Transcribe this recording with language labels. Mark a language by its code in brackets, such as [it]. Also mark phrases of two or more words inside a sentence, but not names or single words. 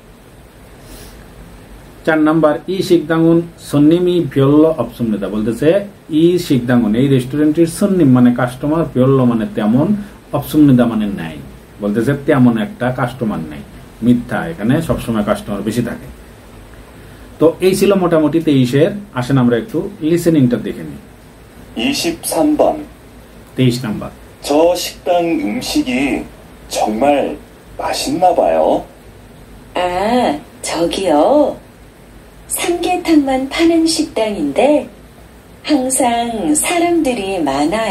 [bn] 4 নাম্বার [ko] 이 식당은 손님이 별로 없습니다, [bn] বলতেছে [ko] 이 식당은 [bn] এই রেস্টুরেন্টের সন্নিম মানে কাস্টমার, ভিয়ল্ল মানে তেমন, অপসুন্নেদা মানে নাই, বলতেছে তেমন একটা কাস্টমার নাই, মিথ্যা। এখানে সবসময় কাস্টমার বেশি থাকে। তো এই ছিল মোটামুটি 23-এর। আসেন আমরা একটু লিসেনিংটা দেখে নিই। [ko] 23번. [bn] 23 নাম্বার, [ko] 저 식당 음식이 정말 맛있나 봐요. 아, 저기요. 삼계탕만 파는 식당인데 항상 사람들이 많아요.